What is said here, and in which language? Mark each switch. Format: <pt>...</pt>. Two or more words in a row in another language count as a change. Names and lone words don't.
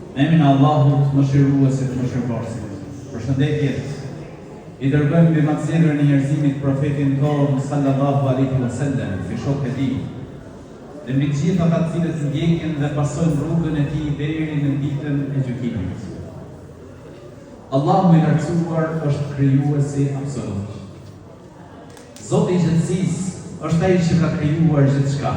<sq>Në emrin e Allahut, mëshiruesit, mëshirëbërësit. Përshëndetje. I dërgojmë mbi mëzjedhën e njerëzimit profetin tonë</sq> <ar>صلى الله عليه وسلم,</ar> <sq>fi shokët e tij. Dhe mbi gjithë ata të cilët ndjekin dhe pasojnë rrugën e tij deri në ditën e gjykimit. Allahu i lartësuar është krijuesi absolut. Zoti i gjithësisë është ai që ka krijuar gjithçka.</sq>